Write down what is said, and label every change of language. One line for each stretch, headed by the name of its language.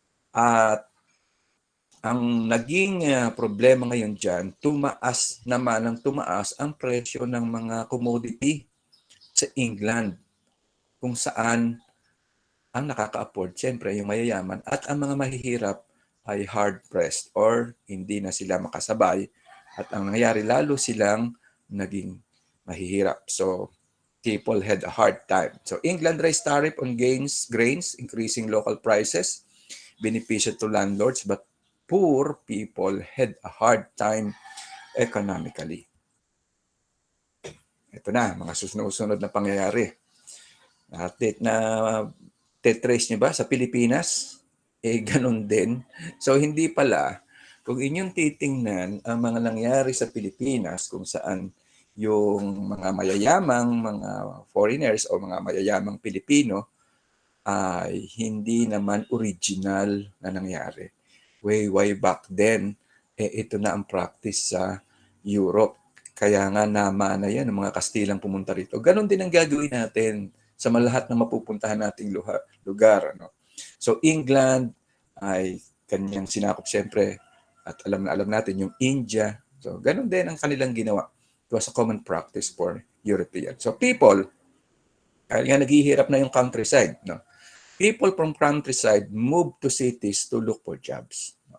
Filipino: At ang naging problema ngayon dyan, tumaas ang presyo ng mga commodity sa England, kung saan ang nakaka-afford, siyempre, yung mayayaman, at ang mga mahihirap ay hard-pressed or hindi na sila makasabay. At ang nangyayari, lalo silang naging mahihirap.
English: So, people had a hard time. So, England raised tariff on grains, increasing local prices, beneficial to landlords, but poor people had a hard time economically.
Filipino: Ito na, mga susunod na pangyayari. Na tetrace nyo ba sa Pilipinas? Ganun din. So, hindi pala. Kung inyong titingnan ang mga nangyari sa Pilipinas, kung saan yung mga mayayamang, mga foreigners o mga mayayamang Pilipino ay hindi naman original na nangyari.
English: Way back then,
Filipino: ito na ang practice sa Europe. Kaya nga namana yan, ang mga Kastilang pumunta rito. Ganon din ang gagawin natin sa lahat ng mapupuntahan nating lugar. Ano? So England ay kanyang sinakop siyempre at alam natin yung India. So ganon din ang kanilang ginawa.
English: It was a common practice for Europeans. So people,
Filipino: dahil nga naghihirap na yung countryside, no?
English: People from countryside moved to cities to look for jobs.